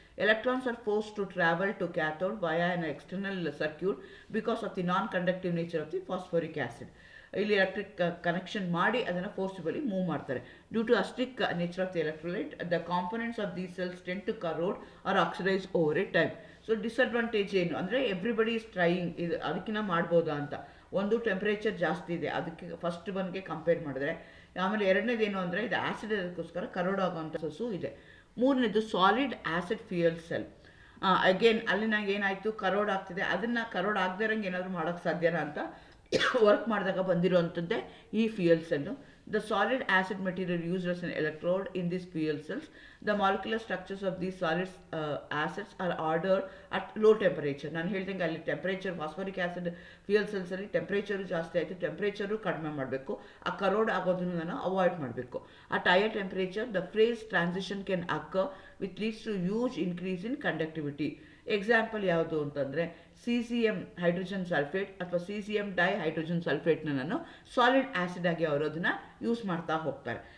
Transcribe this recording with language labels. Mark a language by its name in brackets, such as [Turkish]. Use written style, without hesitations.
[English] Electrons are forced to travel to cathode via an external circuit because of the non-conductive nature of the phosphoric acid. [Kannada] ಇಲ್ಲಿ electric connection ಮಾಡಿ ಅದನ್ನು forcibly move ಮಾಡ್ತಾರೆ. [English] Due to acidic nature of the electrolyte, the components of these cells tend to corrode or oxidize over a time. [Kannada] So disadvantage ಏನು ಅಂದರೆ, [English] everybody is trying, [Kannada] ಇದು ಅದಕ್ಕಿಂತ ಮಾಡ್ಬೋದಾ ಅಂತ. ಒಂದು ಟೆಂಪ್ರೇಚರ್ ಜಾಸ್ತಿ ಇದೆ, ಅದಕ್ಕೆ ಫಸ್ಟ್ ಒನ್ಗೆ ಕಂಪೇರ್ ಮಾಡಿದ್ರೆ. ಆಮೇಲೆ ಎರಡನೇದೇನು ಅಂದರೆ, ಇದು ಆ್ಯಸಿಡ್ ಅದಕ್ಕೋಸ್ಕರ ಕರೋಡ್ ಆಗೋವಂಥ ಸೊಸು ಇದೆ. ಮೂರನೇದು solid acid fuel cell. Again ಅಲ್ಲಿ ನನಗೆ ಏನಾಯಿತು, ಕರೋಡ್ ಆಗ್ತಿದೆ, ಅದನ್ನು ಕರೋಡ್ ಆಗದೇ ಇರೋಂಗೆ ಏನಾದರೂ ಮಾಡೋಕ್ಕೆ ಸಾಧ್ಯನಾ ಅಂತ ವರ್ಕ್ ಮಾಡಿದಾಗ ಬಂದಿರೋವಂಥದ್ದೇ ಈ fuel cell. [English] The solid acid material used as an electrode in these fuel cells. The molecular structures of these solid acids are ordered at low temperature. [Kannada] ನಾನು ಹೇಳ್ದಂಗೆ ಅಲ್ಲಿ temperature, phosphoric acid fuel ಸೆಲ್ಸಲ್ಲಿ temperature ಜಾಸ್ತಿ ಆಯಿತು, temperature ಕಡಿಮೆ ಮಾಡಬೇಕು, ಆ ಕರೋಡ್ ಆಗೋದನ್ನು ನಾನು ಅವಾಯ್ಡ್ ಮಾಡಬೇಕು. [English] At higher temperature the phase transition can occur which leads to huge increase in conductivity. [Kannada] Example ಯಾವುದು ಅಂತಂದರೆ, CCM ಹೈಡ್ರೋಜನ್ ಸಲ್ಫೇಟ್ ಅಥವಾ CCM ಡೈಹೈಡ್ರೋಜನ್ ಸಲ್ಫೇಟ್ನ ನಾನು ಸಾಲಿಡ್ ಆ್ಯಸಿಡ್ ಆಗಿ ಅವರು ಅದನ್ನು ಯೂಸ್ ಮಾಡ್ತಾ ಹೋಗ್ತಾರೆ.